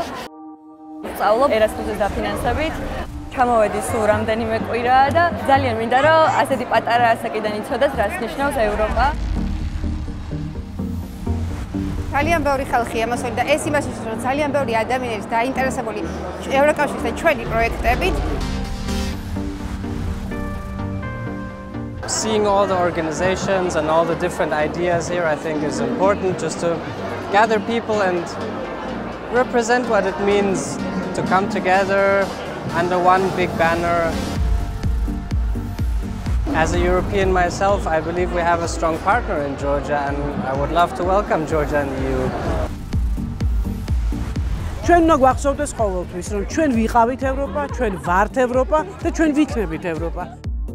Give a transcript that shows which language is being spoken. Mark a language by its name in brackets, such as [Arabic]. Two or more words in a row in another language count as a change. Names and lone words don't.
[Georgian] ვსწავლობ ერასმუსის დაფინანსებით. ჩამოვედი სულ რამდენიმე კვირაა და ძალიან მინდა, რომ ასეთი პატარა ასაკიდან იცოდეს, რას ნიშნავს ევროპა. ძალიან ბევრი ხალხი ამასველი და ეს იმას ნიშნავს, რომ ძალიან ბევრი ადამიანი არის დაინტერესებული ევროკავშირის და ჩვენი პროექტებით. [English] Seeing all the organizations and all the different ideas here, I think is important just to gather people and represent what it means to come together under one big banner. As a European myself, I believe we have a strong partner in Georgia and I would love to welcome Georgia in the EU. [Georgian] ჩვენ უნდა გვახსოვდეს ყოველთვის, რომ ჩვენ ვიყავით ევროპა, ჩვენ ვართ ევროპა და ჩვენ ვიქნებით ევროპა.